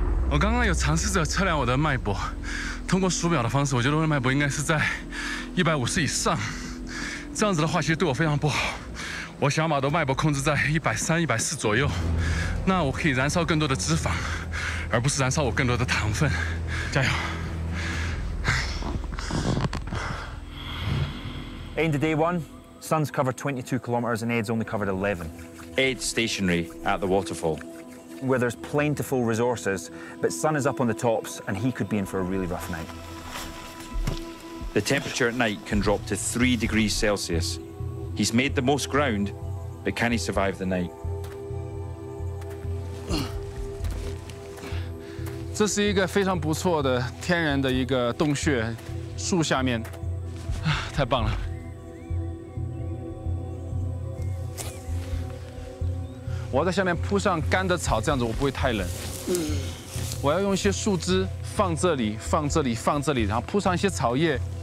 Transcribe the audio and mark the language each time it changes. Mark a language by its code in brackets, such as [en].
[zh] 我刚刚有尝试着测量我的脉搏，通过数表的方式，我觉得我的脉搏应该是在150以上。这样子的话，其实对我非常不好。我想要把我的脉搏控制在130、140左右，那我可以燃烧更多的脂肪，而不是燃烧我更多的糖分。加油！ [en] End of day 1, Sun's covered 22 kilometres and Ed's only covered 11. Ed's stationary at the waterfall. Where there's plentiful resources, but Sun is up on the tops and he could be in for a really rough night. The temperature at night can drop to 3 degrees Celsius. He's made the most ground, but can he survive the night? [zh] 这是一个非常不错的天然的一个洞穴，树下面，太棒了。我要在下面铺上干的草，这样子我不会太冷。我要用一些树枝放这里，放这里，放这里，然后铺上一些草叶。